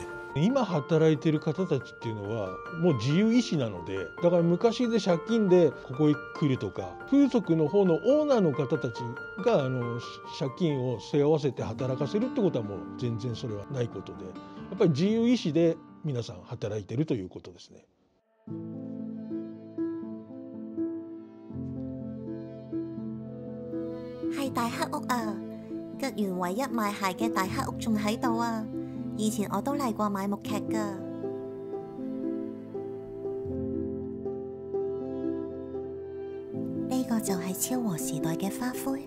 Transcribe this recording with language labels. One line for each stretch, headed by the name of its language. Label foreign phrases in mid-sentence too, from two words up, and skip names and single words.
Japanese: 今働いている方たちっていうのはもう自由意志なので、だから昔で借金でここへ来るとか、風俗の方のオーナーの方たちが借金を背負わせて働かせるってことはもう全然それはないことで、やっぱり自由意志で皆さん働いているということですね。
Cantonese: 係大黑屋啊！吉園唯一賣鞋嘅大黑屋仲喺度啊！以前我都嚟過買木屐㗎。呢個就係昭和時代嘅花灰。